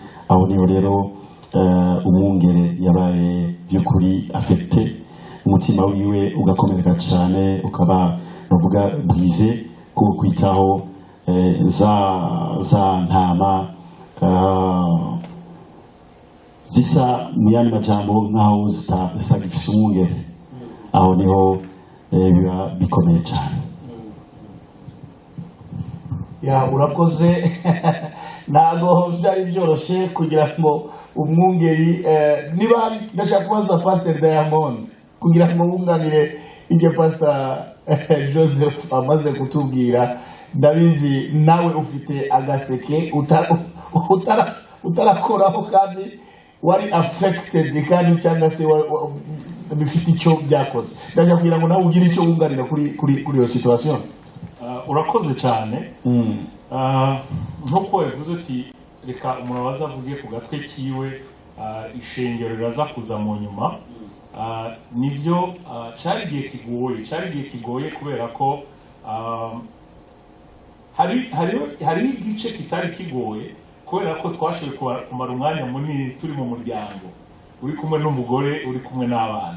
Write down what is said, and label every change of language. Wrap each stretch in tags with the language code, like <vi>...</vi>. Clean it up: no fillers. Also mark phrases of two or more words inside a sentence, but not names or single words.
<rn>Aho niho rero umwungere yabaye by'ukuri affecté, umutima wiwe ugakomereka cyane, ukaba bavuga bwize ko kwitaho za ntama zisa mu yandi majambo nk'aho zitagifise umwungere. Aho niho biba bikomeye cyane.</rn> <rw>Urakoze. Ntabwo byari byoroshye kugira ngo umwungeri niba hari ndashaka kubaza Pastor Diamond kugira ngo wunganire ije Pastor Joseph amaze kutubwira. Ndabizi nawe ufite agaseke utarakoraho kandi wari affected kandi cyangwa se bifite icyo byakoze. Ndashaka kugira ngo nawe ugire icyo wunganira kuri iyo situation. Urakoze cyane.</rw> <rn>Nkuko yavuze ati reka umuntu bazavuge ku gatwe kiwe ishengero riraza kuza mu nyuma.</rn> <rw>Nibyo cyari igihe kigoye kubera ko hari igice kitari kigoye kubera ko twashoboye kumara umwanya munini turi mu muryango uri kumwe n'umugore uri kumwe n'abana.</rw>